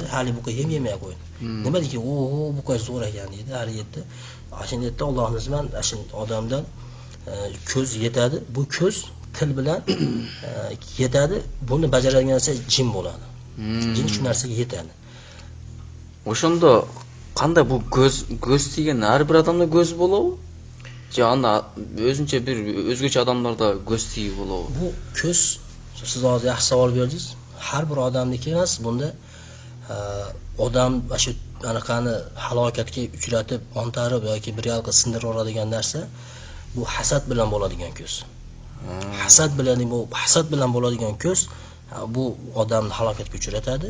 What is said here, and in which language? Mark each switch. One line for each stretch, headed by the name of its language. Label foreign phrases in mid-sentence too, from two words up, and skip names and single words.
Uzbek: Hali buqa yem yemay qo'ydi. Nima deyki, buqa zo'r ekan dedi. Hali yetdi. Ashunda Allohning iznidan shu odamdan ko'z yetadi. Bu ko'z til bilan yetadi. Buni bajaradigan narsa jin bo'ladi. Jin shu narsaga yetadi.
Kyrgyz: Ошондо кандай бул көз деген ар бир адамда көз болобу? Же анда өзүнчө бир өзгөчө адамдарда көз тийип болобу?
Uzbek: Bu ko'z, siz hozir yaxshi savol berdingiz. Har bir odamniki emas, bunda odam shu anaqani halokatga uchratib, ontarib yoki bir yalqi sindirib oladigan narsa bu hasad bilan bo'ladigan ko'z. Hasad bilan bo'ladigan ko'z bu odamni halokatga uchratadi.